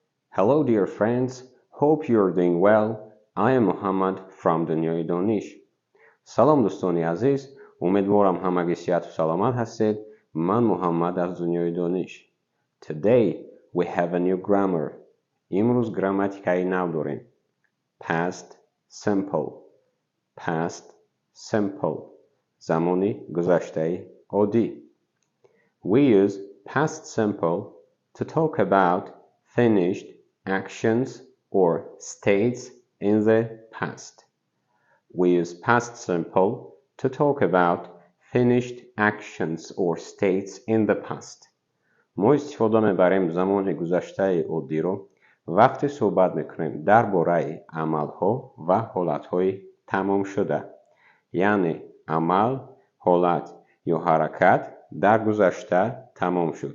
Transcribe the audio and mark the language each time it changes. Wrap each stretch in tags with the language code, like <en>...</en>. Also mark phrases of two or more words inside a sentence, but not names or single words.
<en>Hello dear friends, hope you're doing well. I am Muhammad from دنیای دانش.</en> <fa>سلام دوستانی عزیز، امیدوارم همگی صحت و سلامت هستید. من محمد از دنیای دانش.</fa> <en>Today we have a new grammar.</en> <fa>امروز گراماتیکای نو داریم.</fa> <en>Past simple.</en> <fa>زمانی گذشته عادی.</fa> <en>We use past simple to talk about finished actions or states in the past. We use past simple to talk about finished actions or states in the past.</en> <fa>ما استفاده میبریم زمان گذشته عادی رو وقتی صحبت میکنیم درباره عملها و حالتهای تمام شده. یعنی عمل، حالت یا حرکت در گذشته تمام شد.</fa>